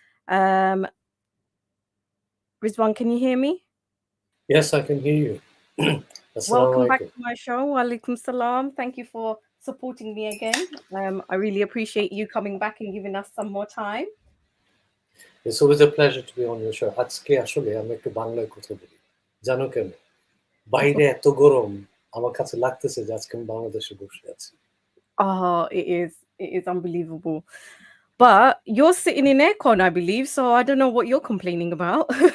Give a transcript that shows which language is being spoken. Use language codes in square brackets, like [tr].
[en] Rizwan, can you hear me? Yes, I can hear you. Welcome back to my show. Walaikum salam. Thank you for supporting me again. I really appreciate you coming back and giving us some more time. It's always a pleasure to be on your show. [bn] আজকে আসলে আমি একটু বাংলায় কথা বলি, জানো কেন? বাইরে এত গরম, আমার কাছে লাগতেছে যে আজকে আমি বাংলাদেশে বসে আছি। [en] Oh, it is unbelievable. But you're sitting in aircon, I believe, so I don't know what you're complaining about.